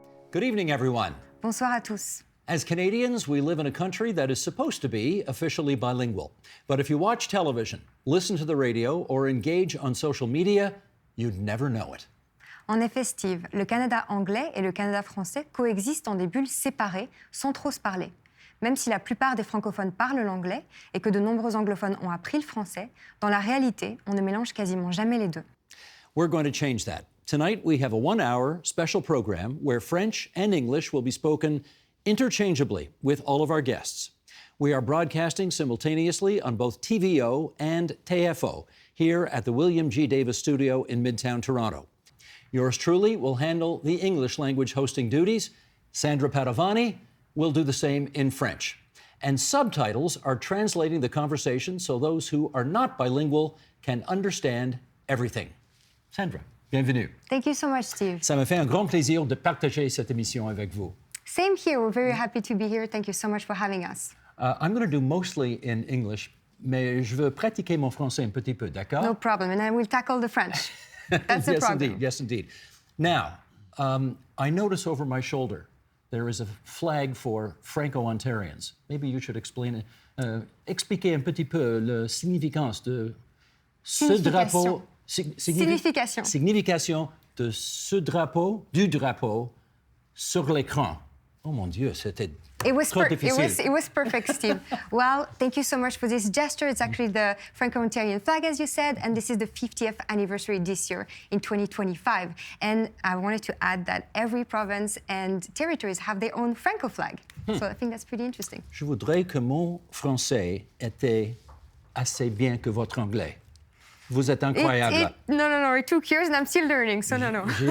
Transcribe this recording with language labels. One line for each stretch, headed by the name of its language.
English: Good evening, everyone.
French: Bonsoir à tous.
English: As Canadians, we live in a country that is supposed to be officially bilingual. But if you watch television, listen to the radio, or engage on social media, you'd never know it.
French: En effet, Steve, le Canada anglais et le Canada français coexistent dans des bulles séparées, sans trop se parler. Même si la plupart des francophones parlent l'anglais et que de nombreux anglophones ont appris le français, dans la réalité, on ne mélange quasiment jamais les deux.
English: We're going to change that. Tonight, we have a 1-hour special program where French and English will be spoken interchangeably with all of our guests. We are broadcasting simultaneously on both TVO and TFO here at the William G. Davis Studio in Midtown Toronto. Yours truly will handle the English language hosting duties. Sandra Padovani will do the same in French. And subtitles are translating the conversation so those who are not bilingual can understand everything.
French: Sandra, bienvenue.
English: Thank you so much, Steve.
French: Ça me fait un grand plaisir de partager cette émission avec vous.
English: Same here. We're very happy to be here. Thank you so much for having us. I'm going to do mostly in English,
French: mais je veux pratiquer mon français un petit peu, d'accord?
English: No problem. And I will tackle the French. That's the Yes, problem. indeed. Yes, indeed. Now, I notice over my shoulder there is a flag for Franco-Ontarians. Maybe you should explain it.
French: Expliquer un petit peu la significance de ce drapeau. Signification. Signification de ce drapeau, du drapeau, sur l'écran. Oh mon Dieu, c'était trop difficile.
English: It was perfect, Steve. Well, thank you so much for this gesture. It's actually the Franco-Ontarian flag, as you said, and this is the 50th anniversary this year in 2025. And I wanted to add that every province and territories have their own Franco flag. So I think that's pretty interesting.
French: Je voudrais que mon français était assez bien que votre anglais. Vous êtes incroyable.
English: No, it took years and I'm still learning, so no.